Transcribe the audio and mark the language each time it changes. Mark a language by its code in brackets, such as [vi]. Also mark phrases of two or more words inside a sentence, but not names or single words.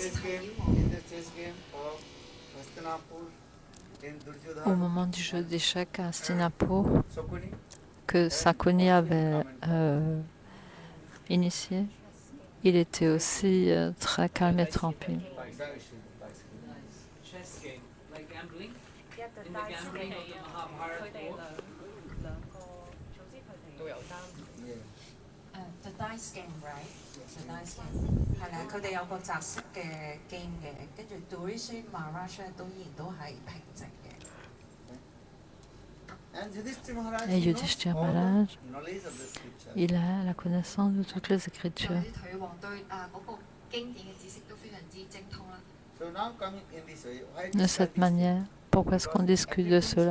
[fr] Au moment du jeu d'échecs à Hastinapur, que Sakuni avait initié, il était aussi très calme et tranquille. [en] The dice game, right? The dice game [yue] 係啦，佢哋有個擲色嘅 game 嘅，跟住 Durvasa Maharaj 都依然都係平靜嘅。 [fr] Et Yudhishthira Maharaj, il a la connaissance de toutes les écritures. De cette manière, pourquoi est-ce qu'on discute de cela?